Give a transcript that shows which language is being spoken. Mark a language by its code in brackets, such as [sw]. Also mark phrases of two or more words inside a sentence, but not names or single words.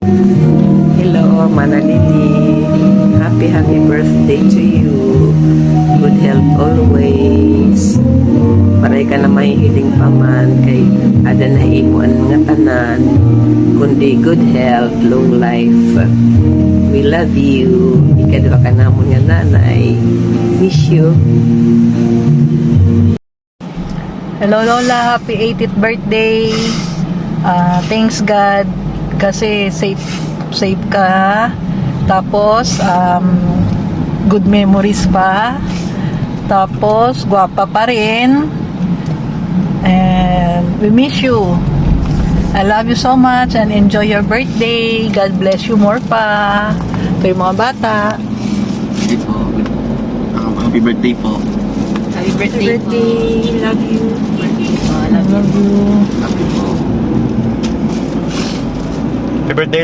[en] Hello, Manalili. Happy birthday to you. Good health always. [war] Paray ka na mahihiling paman kay ada na imuan nga tanan. [en] Kundi good health, long life. We love you. [war] Ikadwa ka namon nga nanay. [en] Miss you. Hello Lola, happy 80th birthday. Thanks God kasi safe ka. [tl] Tapos [en] good memories [tl] pa. Tapos gwapa pa rin. [en] And we miss you. I love you so much and enjoy your birthday. God bless you more pa. [tl] Ito yung mga bata. [en] Okay po. Happy birthday po. Happy birthday. Love you. I love you. Happy po. Happy birthday.